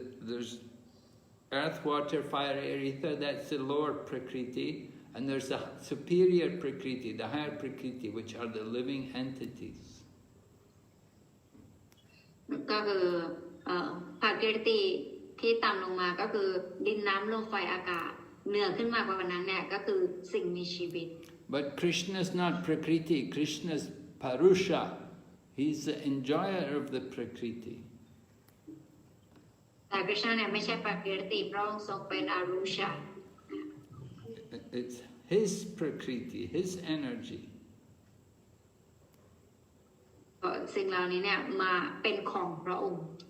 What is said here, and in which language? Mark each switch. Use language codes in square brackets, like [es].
[en] There's earth, water, fire, air, ether. That's the lower prakriti, and there's the superior prakriti, the higher prakriti, which are the living entities. [th] ก็คือพัทกิรติที่ต่ำลงมาก็คือดินน้ำลมไฟอากาศเหนือขึ้นมากกว่านั้นเนี่ยก็คือสิ่งมีชีวิต [en] But Krishna is not Prakriti, Krishna is Parusha. He's the enjoyer of the Prakriti. [th] แต่คริชนาเนี่ยไม่ใช่พัทกิรติพระองค์ทรงเป็นอรุชา [en] It's his Prakriti, his energy. [th] สิ่งเหล่านี้เนี่ยมาเป็นของพระองค์